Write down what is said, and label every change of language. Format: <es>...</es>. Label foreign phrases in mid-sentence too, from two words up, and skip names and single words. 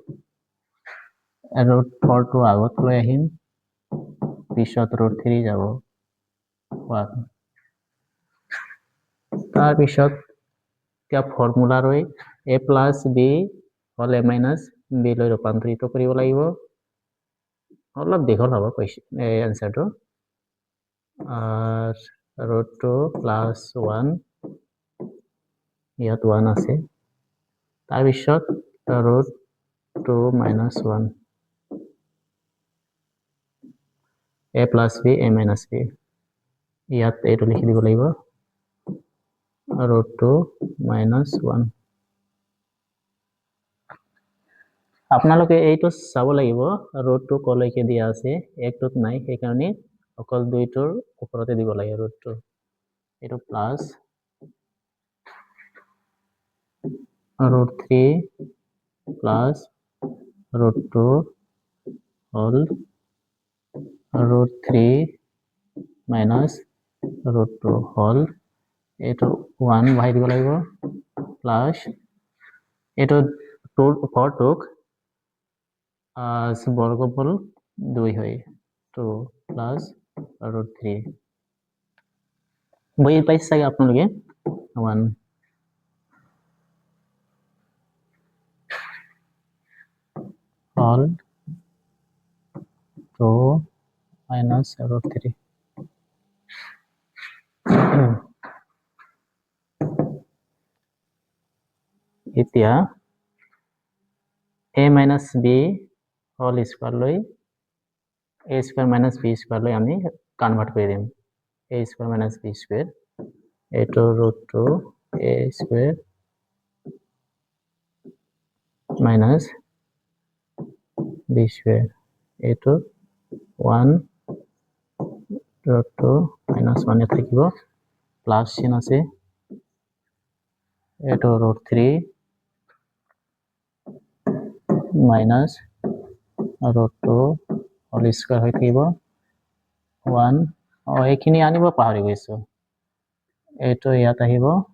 <as>√4 টো আগত লৈ আহিম পিছত √3 যাব 1 তাৰ পিছত এতিয়া ফৰ্মুলা ৰৈ a plus b হল a minus b লৈ ৰূপান্তৰিত কৰিব লাগিব অলপ দীঘল হ'ব এই আনসাৰটো</as> <en>√2 plus 1</en> <as>ইয়াত 1 আছে তাৰ পিছত</as> <en>√2 minus 1 a plus b a minus b</en> <as>ইয়াত এইটো লিখি দিব লাগিব</as> <en>√2 minus 1</en> <as>আপোনালোকে এইটো চাব লাগিব √2 কলৈকে দিয়া আছে 1 টোত নাই সেই কাৰণে অকল 2 টোৰ ওপৰতে দিব লাগে √2 এইটো প্লাস</as> <en>√3 plus √2 whole √3 minus √2 whole</en> <as>এইটো 1 বহাই দিব লাগিব প্লাস এইটো 4 টোক বর্গমূল 2 হয় 2 প্লাস √3 বুঝি পাইছে চাগে আপোনালোকে 1</as> <en>whole 2 minus √3 এতিয়া a minus b whole square লৈ a square minus b square লৈ</en> <as>আমি কনভার্ট কৰি দিম</as> <en>a square minus b square এইটো √2 a square minus b square</en> <as>এইটো 1</as> <en>√2 minus 1</en> <as>থাকিব প্লাস চিহ্ন আছে এইটো</as> <en>√3 minus √2 whole square</en> <as>হৈ থাকিব 1 এইখিনি আনিব পাহৰি গৈছো এইটো ইয়াত আহিব</as>